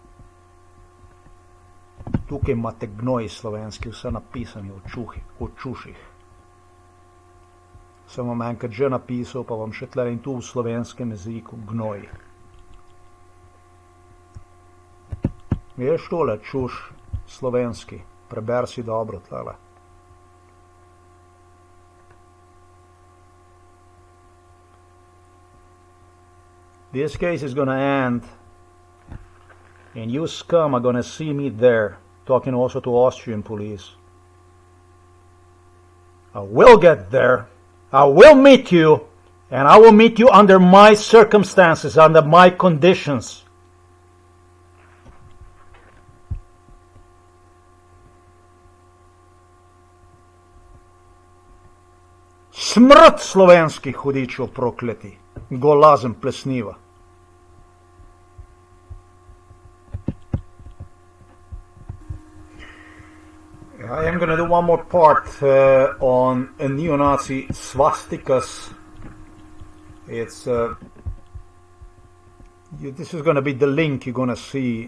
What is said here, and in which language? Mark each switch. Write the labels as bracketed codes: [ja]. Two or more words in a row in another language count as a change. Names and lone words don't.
[sl] Tukaj imate gnoj slovenski, vse napisani o čuših. Sem vam enkrat že napisal, pa vam še tle in tu v slovenskem jeziku gnoj. Veš tole čuš slovenski, preber si dobro tlele. [en] This case is gonna end, and you scum are gonna see me there, talking also to Austrian police. I will get there, I will meet you, and I will meet you under my circumstances, under my conditions. [sl] Smrt slovenskih hudičev prokleti, golazen plesniva. [en] I am going to do one more part on a neo-Nazi swastikas. It's this is going to be the link you're going to see.